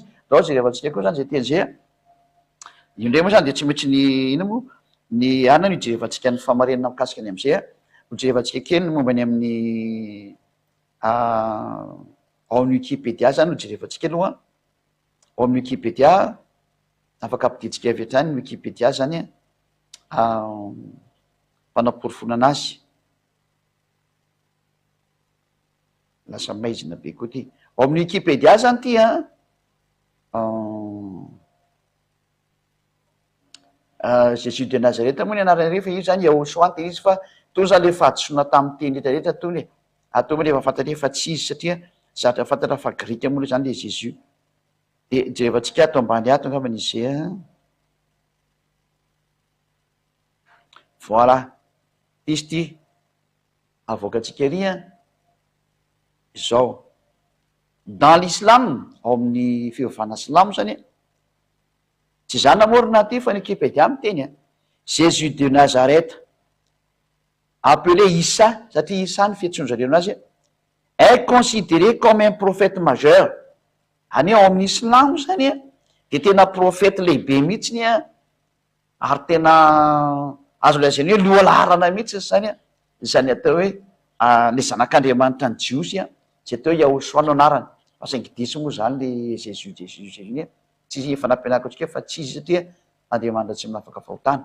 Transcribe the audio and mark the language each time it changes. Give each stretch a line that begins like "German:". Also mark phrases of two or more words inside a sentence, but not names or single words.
Malagasy: Dao jerevantsika koa zany zay teny zay a, io ndray moa zany de tsy maintsy ny ina moa ny anana io jerevantsika ny famarenana mikasika any am'izay a, ho jerevantsika kely ny momba any amin'ny ao amin'ny Wikipédia zany ho jerevantsika aloha, ao amin'ny Wikipédia afaka ampiditsika avy hatrany ny Wikipédia zany a, mpanamporofona anazy lasa maizina be koa ty. Ao amin'ny Wikipédia zany ty a, Jésus de Nazareta moa ny anarany rehefa io zany Iaôsoa teny izy, fa to zany le fahadisoana tamin'ny teny rehetrarehetra tony e, atao moa rehefa fantatra fa tsy izy satria zatra fantatra fa grika moa zany le Jésus. De jerevantsika ato ambany ato angamba n'izy a, voilà izy ty avoakatsika ery a, zao
French: dans l'islam,
Malagasy: ao amin'ny fivavahana silamo zany e, tsy zany namorona ty fa ny Wikipédia miteny a,
French: Jésus de Nazareth appelé Issa,
Malagasy: satria Issa ny fiantsoan'zareo anazy,
French: est considéré comme un prophète majeur.
Malagasy: Any ao amin'ny silamo zany a de tena profety lehibe mihitsy a, ary tena azo lazainy hoe lohalarana mihitsy zany a, zany atao hoe le zanak'Andriamanitra ny jiosy a, zay atao hoe Iaôsoa no anarany, fa saingy diso moa zany le Jésus iny a, tsy efa nampianariko atsika fa tsy izy satria Andriamanitra tsy minafaka fahotana.